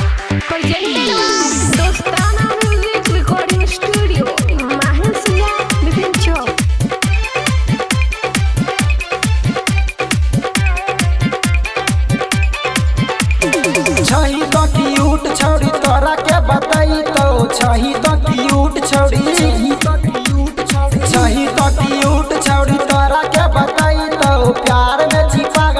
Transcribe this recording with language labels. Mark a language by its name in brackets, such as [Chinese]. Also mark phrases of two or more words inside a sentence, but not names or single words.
[English] Presented by Dostana Music Recording Studio, Mahalsiya, Bipin Chowk. [Maithili] छही तो क्यूट छौड़ी तोरा के बताई तो छही तो क्यूट छौड़ी छही तो क्यूट छौड़ी तोरा के बताई तो प्यार में छी पागल